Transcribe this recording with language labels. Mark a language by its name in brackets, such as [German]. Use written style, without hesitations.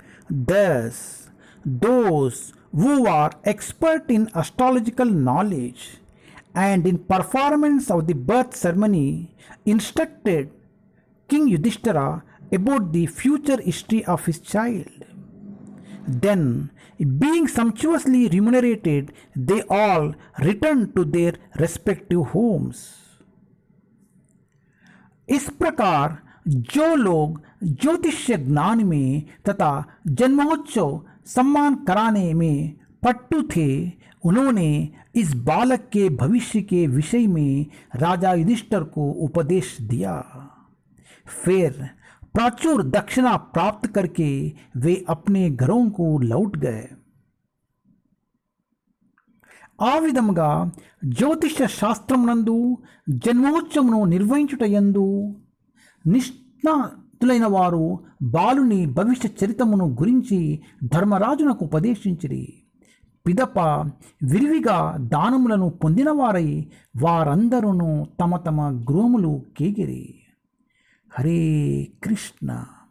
[English] Thus, those who are expert in astrological knowledge and in performance of the birth ceremony instructed King Yudhishthira about the future history of his child. Then, being sumptuously remunerated, they all returned to their respective homes. [Hindi] इस प्रकार जो लोग ज्योतिष्य ज्ञान में तथा जन्मोत्सव सम्मान कराने में पट्टु थे, उन्होंने इस बालक के भविष्य के विषय में राजा युधिष्ठिर को उपदेश दिया। फिर प्राचुर दक्षिणा प्राप्त करके वे अपने घरों को लौट गए। [Telugu] ఆ విధముగా జ్యోతిష శాస్త్రమునందు జన్మోత్సవమును నిర్వహించుటయందు నిష్ణాతులైన వారు బాలుని భవిష్య చరితమును గురించి ధర్మరాజునకు ఉపదేశించిరి. పిదప విరివిగా దానములను పొందినవారై వారందరూ తమ తమ గృహములు కేగిరి. హరే కృష్ణ.